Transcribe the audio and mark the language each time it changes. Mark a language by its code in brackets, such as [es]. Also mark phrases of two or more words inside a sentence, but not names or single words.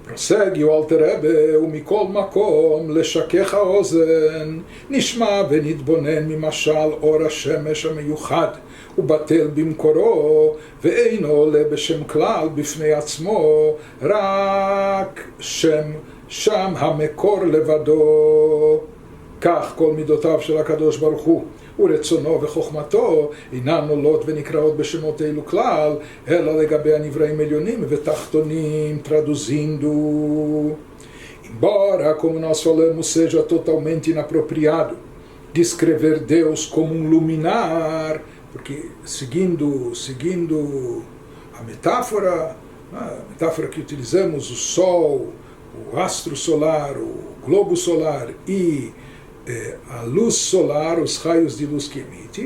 [pt] Segue o [he] Alter Rebbe, ומכל מקום לשכך האוזן, נשמע ונתבונן ממשל אור השמש המיוחד, ובטל במקורו, ואינו עולה בשם כלל בפני עצמו, רק שם המקור לבדו. כך כל מידותיו של הקדוש ברוך הוא ורצונו וחוכמתו אינן עולות ונקראות בשמות אלו כלל, אלא לגבי הנבראים עליונים ותחתונים, [pt] traduzindo. Embora, como nós falamos, seja totalmente inapropriado descrever Deus como um luminar, porque seguindo a metáfora que utilizamos, o Sol, o astro solar, o globo solar e a luz solar, os raios de luz que emite.